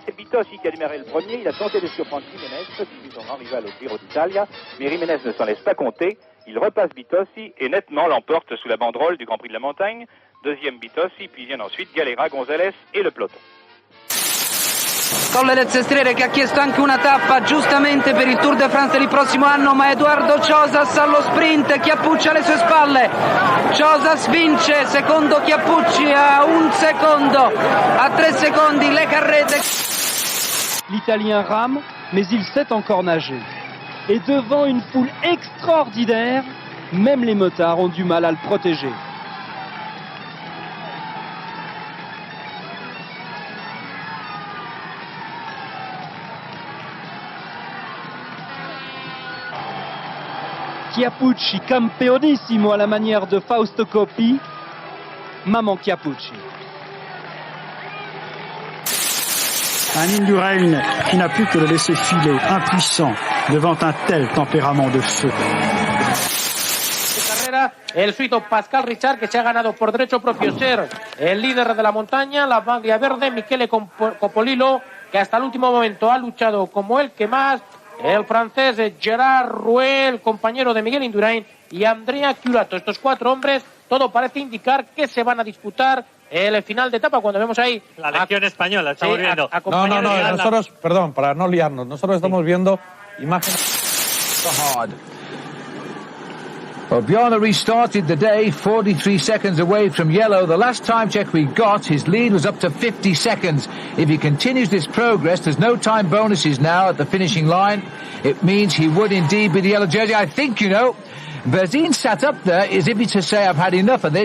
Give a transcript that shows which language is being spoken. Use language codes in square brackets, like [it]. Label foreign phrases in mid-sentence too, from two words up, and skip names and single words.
[fr] C'est Bitossi qui a démarré le premier. Il a tenté de surprendre Jiménez, qui est son grand rival au Giro d'Italia. Mais Jiménez ne s'en laisse pas compter. Il repasse Bitossi et nettement l'emporte sous la banderole du Grand Prix de la Montagne. Deuxième Bitossi, puis viennent ensuite Galera, Gonzalez et le peloton. [it] Colle del Sestriere che ha chiesto anche una tappa giustamente per il Tour de France del prossimo anno, ma Edoardo Ciosas allo sprint, Chiappucci alle sue spalle. Ciosas vince, secondo Chiappucci a 1 secondo, a 3 secondi le carrette. [fr] L'Italien rame, mais il sait encore nager. Et devant une foule extraordinaire, même les motards ont du mal à le protéger. Chiappucci campionissimo à la manière de Fausto Coppi, Maman Chiappucci. Un Indurain qui n'a plus que le laisser filer, impuissant devant un tel tempérament de feu. [es] El suizo Pascal Richard, que se ha ganado por derecho propio ser el líder de la montaña, [it] la maglia verde, [es] Michele Copolilo, que hasta el último momento ha luchado como el que más. El francés Gerard Rouet, el compañero de Miguel Indurain, y Andrea Curato. Estos 4 hombres, todo parece indicar que se van a disputar el final de etapa. Cuando vemos ahí la legión española, estamos viendo. No, nosotros, perdón, para no liarnos, nosotros estamos viendo imágenes. [en] Well, Bjarne restarted the day 43 seconds away from yellow. The last time check we got, his lead was up to 50 seconds. If he continues this progress, there's no time bonuses now at the finishing line. It means he would indeed be the yellow jersey. I think, Verzin sat up there as if he to say, I've had enough of this.